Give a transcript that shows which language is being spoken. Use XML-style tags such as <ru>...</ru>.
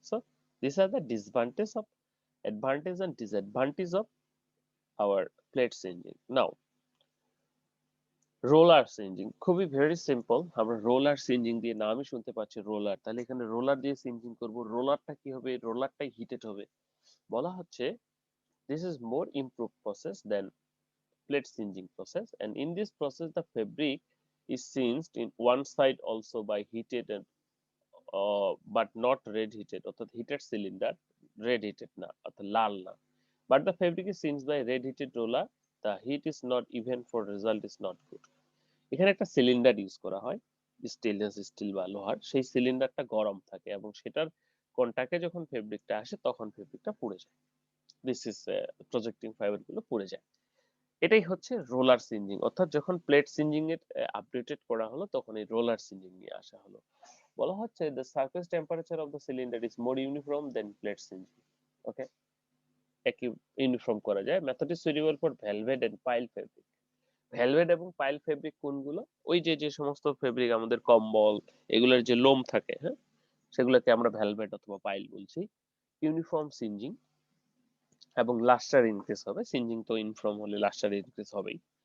<en>So this are the disadvantage of, advantage and disadvantage of our plate singeing. Now roller singeing, খুবই very simple.</en> <bn>আমরা roller সিঞ্জিং দিয়ে নামই শুনতে পাচ্ছি রোলার, তাহলে এখানে রোলার দিয়ে সিঞ্জিং করব। রোলারটা কি হবে? রোলারটাই হিটেড হবে। বলা হচ্ছে</bn> <en>this is more improved process than plate singeing process, and in this process the fabric is singed in one side also by heated and but not red heated,</en> <bn>অর্থাৎ</bn> <en>heated cylinder, red heated</en> <bn>না অর্থাৎ লাল না,</bn> <en>but the fabric is singed by red heated roller, the heat is not even for result is not good.</en> <bn>এখানে একটা cylinder use করা হয়, stainless steel বা লোহার, সেই সিলিন্ডারটা গরম থাকে এবং সেটার কন্টাক্টে যখন ফেব্রিকটা আসে তখন ফেব্রিকটা পুড়ে যায়। দিস ইজ প্রজেক্টিং ফাইবার গুলো পুড়ে যায়। এটাই হচ্ছে রোলার সিঞ্জিং, অর্থাৎ যখন প্লেট সিঞ্জিং এর আপডেটেড করা হলো তখন এই রোলার সিঞ্জিং নিয়ে আসা হলো। বলা হচ্ছে</bn> <en>the surface temperature of the cylinder is more uniform than plate singeing.</en> <bn>ওকে, একই ইউনিফর্ম করা যায়।</bn> <en>Method is suitable for velvet and pile fabric.</en> <bn>Velvet এবং পাইল ফেব্রিক কোনগুলো? ওই যে যে সমস্ত ফেব্রিক আমাদের কম্বল এগুলোর যে লোম থাকে, হ্যাঁ, সেগুলোকে আমরা ভেলভেট অথবা পাইল বলছি। ইউনিফর্ম সিঞ্জিং এবং লাস্টার ইনক্রিজ হবে, সিঞ্জিং তো ইউনিফর্ম হলে লাস্টার ইনক্রিজ হবেই।</bn>